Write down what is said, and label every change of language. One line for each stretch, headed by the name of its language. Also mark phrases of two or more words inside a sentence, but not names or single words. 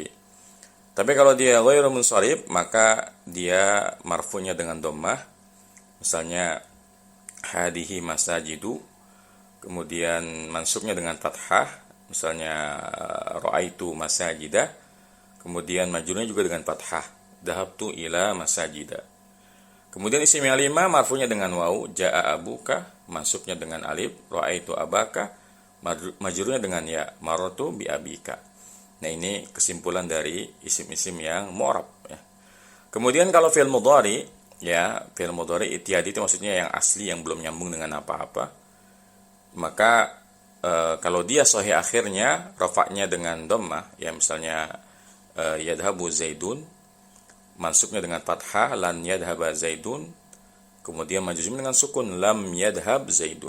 Indonesian: Tapi kalau dia
Arabic: غير منصرف,
Indonesian: maka dia marfunya dengan dhammah, misalnya
Arabic: هذه مساجد,
Indonesian: kemudian mansubnya dengan fathah, misalnya
Arabic: رأيت مساجد,
Indonesian: kemudian majrurnya juga dengan fathah,
Arabic: ذهبت إلى مساجد.
Indonesian: Kemudian isim yang 5 marfunya dengan wawu,
Arabic: جاء أبوك,
Indonesian: mansubnya dengan alif,
Arabic: رأيت أباك,
Indonesian: majrurnya dengan ya,
Arabic: مررت بأبيك.
Indonesian: Nah, ini kesimpulan dari isim-isim yang mu'rab ya. Kemudian kalau
Arabic: فعل مضارع
Indonesian: ya,
Arabic: فعل مضارع اعتيادي
Indonesian: itu maksudnya yang asli yang belum nyambung dengan apa-apa. Maka kalau dia sahih akhirnya rafa'nya dengan dhammah ya, misalnya
Arabic: يذهب زيد,
Indonesian: mansubnya dengan fathah
Arabic: لن يذهب زيد,
Indonesian: kemudian majzum dengan sukun
Arabic: لم يذهب زيد.